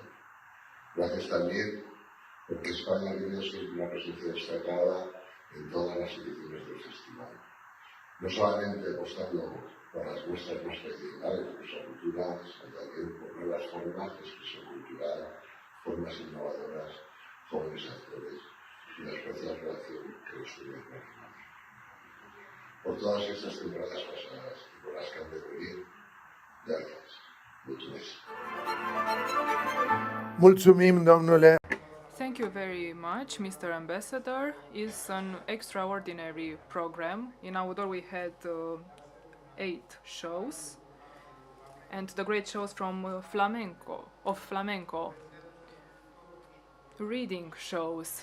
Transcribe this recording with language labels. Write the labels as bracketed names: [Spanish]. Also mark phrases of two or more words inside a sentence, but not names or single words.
[Spanish] Gracias también porque España ha tenido siempre una presencia destacada en todas las ediciones del festival, no solamente apostando por las muestras más tradicionales de nuestra cultura, sino también por nuevas formas de expresión cultural, formas innovadoras, jóvenes actores y una especial relación que los une con la Por todas estas temporadas pasadas y por las que han de venir, gracias. [Romanian] Mulțumesc. Mulțumim, domnule. [English] Thank you very much, Mr. Ambassador. It's an extraordinary program. In outdoor we had 8 shows, and the great shows from flamenco, reading shows.